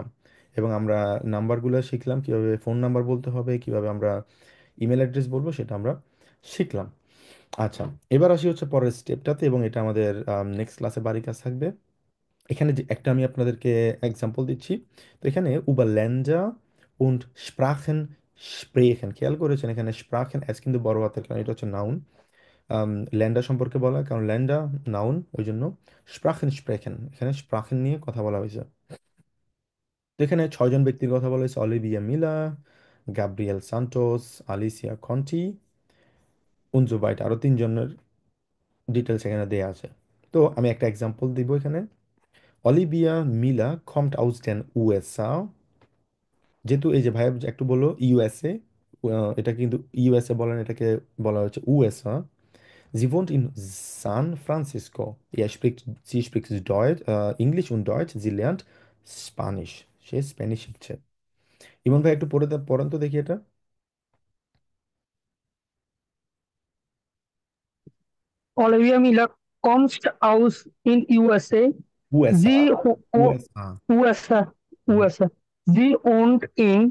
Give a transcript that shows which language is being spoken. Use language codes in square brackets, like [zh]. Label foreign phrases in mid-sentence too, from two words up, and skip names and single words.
[bn] এবং আমরা নাম্বারগুলো শিখলাম, কিভাবে [en] phone number [bn] বলতে হবে, কিভাবে আমরা [en] email address [bn] বলবো সেটা আমরা শিখলাম। আচ্ছা, এবার আসি হচ্ছে পরের স্টেপটাতে, এবং এটা আমাদের [en] next class [bn] বাড়ি কাজ থাকবে। এখানে যে একটা আমি আপনাদেরকে এক্সাম্পল দিচ্ছি। [de] তো এখানে über Länder und Sprachen sprechen, [bn] খেয়াল করেছেন এখানে স্প্রাখেন এস কিন্তু বড় হাতের, কারণ এটা হচ্ছে নাউন। ল্যান্ডার সম্পর্কে বলা হয় কারণ ল্যান্ডার নাউন, ওই জন্য স্প্রাখেন স্প্রেখেন, এখানে স্প্রাখেন নিয়ে কথা বলা হয়েছে। তো এখানে ছয়জন ব্যক্তির কথা বলা হয়েছে: অলিভিয়া মিলা, গ্যাব্রিয়েল সান্টোস, আলিসিয়া কন্টি, উনজুবাইট, আরও তিনজনের ডিটেলস এখানে দেওয়া আছে। তো আমি একটা এক্সাম্পল দিব এখানে। অলিভিয়া মিলা [de] kommt aus den USA। [bn] যেহেতু এই যে ভাইয়া একটু বললো ইউএসএ, এটা কিন্তু ইউএসএ বলেন, এটাকে বলা হচ্ছে ইউএসএ। [de] Sie wohnt in San Francisco. Sie spricht Deutsch, English und Deutsch. Sie lernt Spanish. [bn] সে স্প্যানিশ শিখছে। ইমন ভাই একটু পড়েন তো দেখি এটা। [de] Olivia Miller comes aus in USA. USA, Sie USA, USA, USA. Sie wohnt in